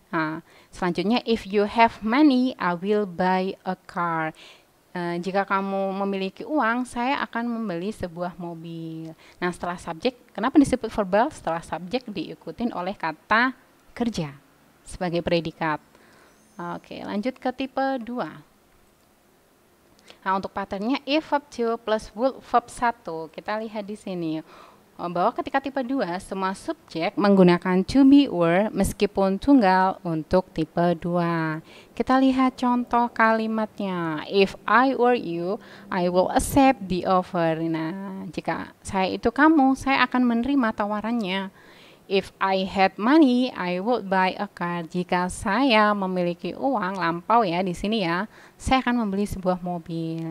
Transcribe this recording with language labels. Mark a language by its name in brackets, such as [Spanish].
[Indonesian] Nah, selanjutnya [English] if you have money, I will buy a car. [Indonesian] Jika kamu memiliki uang, saya akan membeli sebuah mobil. Nah, setelah subjek, kenapa disebut verbal? Setelah subjek diikutin oleh kata kerja sebagai predikat. Oke, lanjut ke tipe 2. Nah, untuk patternnya if verb 2 plus would verb 1. Kita lihat di sini bahwa ketika tipe 2 semua subjek menggunakan to be were meskipun tunggal untuk tipe 2. Kita lihat contoh kalimatnya. [English] If I were you, I will accept the offer. [Indonesian] Nah, jika saya itu kamu, saya akan menerima tawarannya. [English] If I had money, I would buy a car. [Indonesian] Jika saya memiliki uang lampau ya di sini ya, saya akan membeli sebuah mobil.